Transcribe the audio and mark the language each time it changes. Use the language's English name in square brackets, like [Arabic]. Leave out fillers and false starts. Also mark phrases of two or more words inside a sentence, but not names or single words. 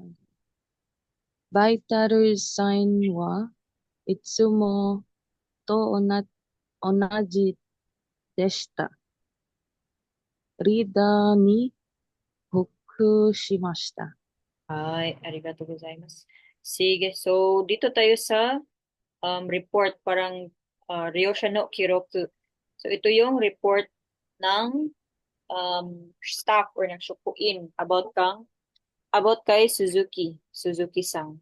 [Japanese] バイタルサインはいつもと同じでした。リーダーに復しました。 Ay, ありがとうございます. [Filipino] Sige, so dito tayo sa report, parang [Japanese] 利用者の記録. [Filipino] So ito yung report ng staff or ng shukuin about kay Suzuki-san.